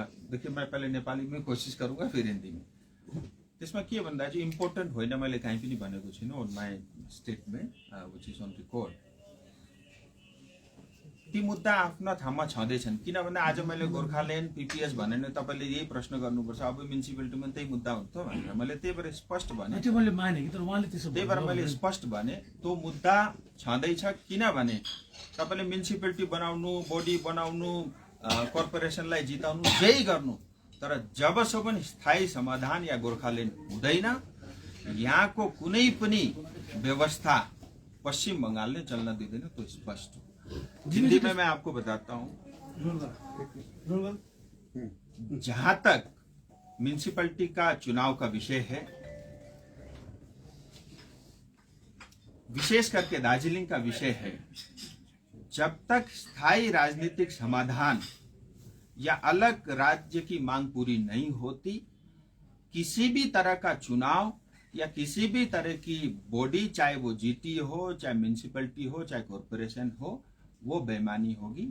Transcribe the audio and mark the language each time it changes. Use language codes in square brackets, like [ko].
[hi] देखिए, मैं पहले नेपाली में कोशिश करूंगा, फिर हिंदी में। [ne] त्यसमा के भन्दा चाहिँ इम्पोर्टेन्ट होइन, मैले कहीँ पनि भनेको छैन [en] On my statement which is on record. [ne] ती मुद्दा आफ्ना ठाउँमा छँदैछन्। किन भन्दा आज मैले गोर्खाल्यान्ड पिपिएस भने नि तपाईँले यही प्रश्न गर्नुपर्छ, अब म्युनिसिपालिटीमा त्यही मुद्दा हुन्छ भनेर मैले त्यही भएर स्पष्ट भने। त्यही भएर मैले स्पष्ट भने त्यो मुद्दा छँदैछ। किनभने तपाईँले म्युनिसिपालिटी बनाउनु, बडी बनाउनु, कर्पोरेसनलाई जिताउनु, जही गर्नु, तर जबसम्म स्थायी समाधान या गोर्खाल्यान्ड हुँदैन, यहाँको कुनै पनि व्यवस्था पश्चिम बंगालले चल्न दिँदैन, तो स्पष्ट हो। [hi] हिंदी में मैं आपको बताता हूँ, जहां तक म्युनिसिपैलिटी का चुनाव का विषय है, विशेष करके दार्जिलिंग का विषय है, जब तक स्थायी राजनीतिक समाधान या अलग राज्य की मांग पूरी नहीं होती, किसी भी तरह का चुनाव या किसी भी तरह की बॉडी, चाहे वो जीटी हो, चाहे म्युनिसिपैलिटी हो, चाहे कॉर्पोरेशन हो, वो बेईमानी होगी।